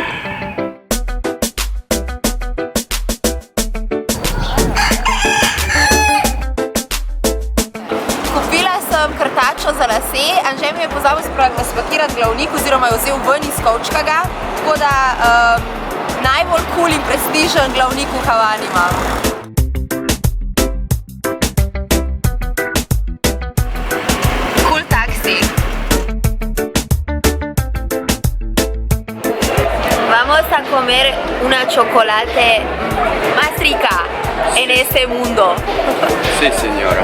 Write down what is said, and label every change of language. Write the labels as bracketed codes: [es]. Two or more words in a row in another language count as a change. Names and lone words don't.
[sl] Krtačo za lase, Anže mi je pozabil spakirati glavnik oziroma je vzel ven iz kovčkaga, tako da najbolj cool in prestižen glavnik v Havani imam. [en] Cool taxi. [es] Vamos a comer una chocolate más rica en este mundo. Si, senjora.